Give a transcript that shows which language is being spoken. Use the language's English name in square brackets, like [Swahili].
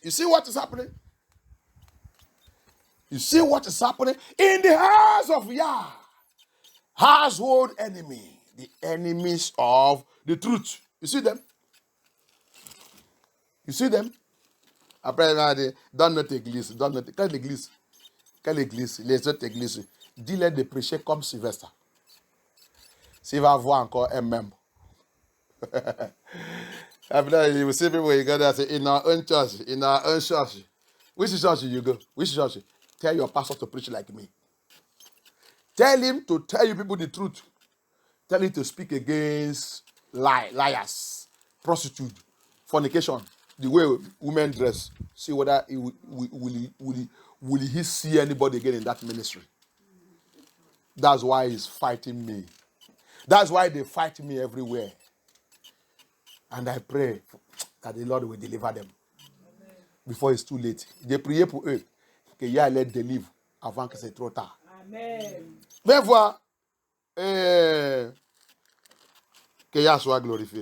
[English] You see what is happening? You see what is happening in the house of Yah. Household enemy, the enemies of the truth. You see them? You see them? [French] Après, il va dire, dans notre église, quelle église? Quelle église? Les autres églises. Dis-leur de prêcher comme Sylvestre. S'il va avoir encore un membre. [English] Après, you see people, you go there and say, in our own church. Which church you go? Which church? Tell your pastor to preach like me. Tell him to tell you people the truth. Tell him to speak against liars, prostitute, fornication, the way women dress. See whether will he see anybody again in that ministry. That's why he's fighting me. That's why they fight me everywhere. And I pray that the Lord will deliver them. Amen. Before it's too late. [French] J'ai prié pour eux que Yah les délivre avant que c'est trop tard. Amen. Viens voir que Yah soit glorifié.